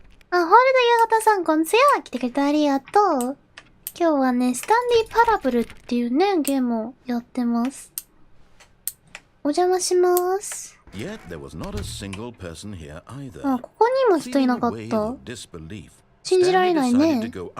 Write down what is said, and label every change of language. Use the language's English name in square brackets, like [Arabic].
[Japanese] ホールド八幡さん、こんにちは。来てくれてありがとう。今日はね、スタンリーパラブルっていうね、ゲームをやってます。お邪魔します。 [English] Yet there was not a single person here either. [Japanese] ここにも人いなかった。信じられないね。